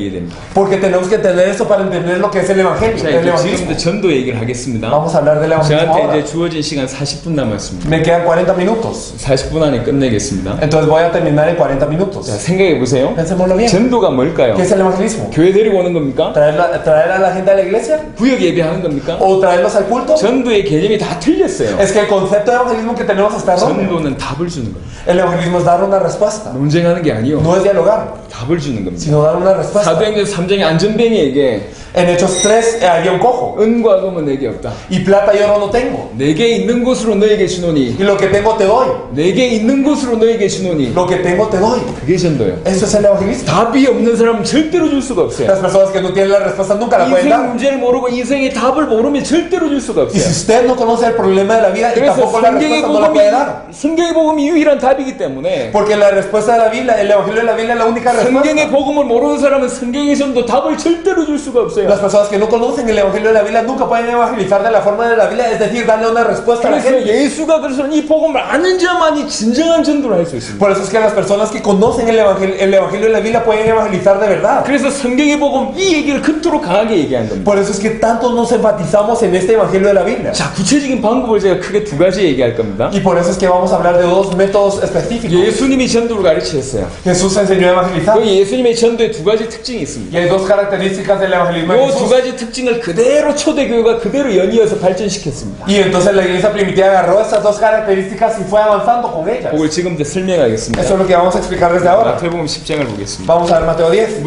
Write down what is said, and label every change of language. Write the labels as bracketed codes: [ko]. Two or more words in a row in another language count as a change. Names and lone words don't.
[es] Porque tenemos que entender esto para para entender lo que es el evangelio, [ko] 자, [es] el [ko] 이제 [es] evangelismo. [ko] 지금부터 전도 얘기를 하겠습니다. [es] Vamos a hablar del evangelismo [ko] 저한테 [es] ahora. [ko] 이제 주어진 시간 40분 남았습니다. [es] Me quedan 40 minutos. [ko] 40분 안에 끝내겠습니다. [es] Entonces voy a terminar en 40 minutos. [ko] 자, 생각해 보세요. [es] Pensémoslo bien. [ko] 전도가 뭘까요? [es] ¿Qué es el evangelismo? [ko] 교회 데리고 오는 겁니까? [es] ¿Traer a la gente a la iglesia? [ko] 구역 예배하는 겁니까? [es] ¿O traerlos al culto? [ko] 전도의 개념이 다 틀렸어요. [es] Es que el concepto de evangelismo que tenemos está erróneo. [ko] 전도는 답을 주는 거예요. [es] El evangelismo es dar una respuesta. [ko] 논쟁하는 게 아니요. [es] No es dialogar, [ko] 답을 주는 겁니다. [es] sino dar una respuesta. [ko] 사도행전 3장의 안전뱅이에게 [es] En Hechos 3 había un cojo. [ko] 은과 금은 내게 없다. [es] Y plata y oro no tengo. [ko] 내게 있는 곳으로 너에게 주노니 [es] Y lo que tengo te doy. [ko] 내게 있는 곳으로 너에게 주노니 [es] Lo que tengo te doy. [ko] 그게 전도예요. [es] Eso es el evangelismo. [ko] 답이 없는 사람은 절대로 줄 수가 없어요. [es] Las personas que no tienen la respuesta nunca la pueden [ko] 인생 [es] dar. [ko] 문제를 모르고 인생의 답을 모르면 절대로 줄 수가 [es] Y si [ko] 없어요. [es] usted no conoce el problema de la vida y [ko] 그래서 [es] tampoco la respuesta no la puede dar. [ko] 성경의 복음이 유일한 답이기 때문에 [es] Porque la respuesta de la Biblia, el evangelio de la Biblia es la única [ko] 성경의 [es] respuesta. [ko] 복음을 모르는 사람은 성경의 전도 답을 절대로 줄 수가 없어요. [es] Las personas que no conocen el evangelio de la Biblia nunca pueden evangelizar de la forma de la Biblia, es decir, darle una respuesta a la [ko] 그래서 [es] gente. [ko] 예수가 그래서 이 복음을 아는 자만이 진정한 전도를 할 수 있습니다. [es] Por eso es que las personas que conocen el evangelio de la Biblia pueden evangelizar de verdad. [ko] 그래서 성경의 복음 이 얘기를 그토록 강하게 얘기한 겁니다. [es] Por eso es que tanto nos enfatizamos en este evangelio de la Biblia. [ko] 자, 구체적인 방법을 제가 크게 두 가지 얘기할 겁니다. [es] Y por eso es que vamos a hablar de dos métodos específicos. [ko] 예수님이 전도를 가르치셨어요. [es] Jesús enseñó a evangelizar. [ko] 그 예수님의 전도에 두 가지 특징이 있습니다. [es] Y hay dos características del evangelismo de [ko] 이 두 [es] Jesús. [ko] 가지 특징을 그대로 초대교회가 그대로 연이어서 발전시켰습니다. [es] Y entonces la iglesia primitiva agarró estas dos características y fue avanzando con ellas. [ko] 그걸 지금부터 설명하겠습니다. [es] Eso es lo que vamos a explicar desde ahora. [ko] 마태복음 10장을 보겠습니다. [es] Vamos a ver Mateo 10.